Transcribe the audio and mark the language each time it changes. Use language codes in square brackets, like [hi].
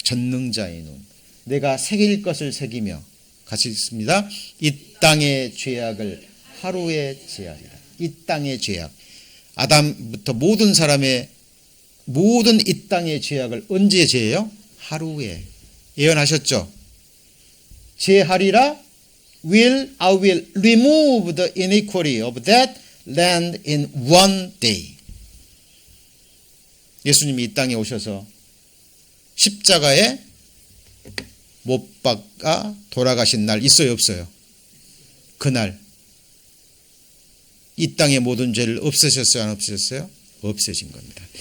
[ko] 전능자의 눈. 내가 새길 것을 새기며 같이 읽습니다. 이 땅의 죄악을 하루에 제하리라. 이 땅의 죄악, 아담부터 모든 사람의 모든 이 땅의 죄악을 언제 제해요? 하루에. 예언하셨죠? 제하리라. [en] I will remove the iniquity of that land in one day. [ko] 예수님이 이 땅에 오셔서 십자가에 못 박아 돌아가신 날 있어요, 없어요? 그날 이 땅의 모든 죄를 없애셨어요, 안 없애셨어요? 없애신 겁니다.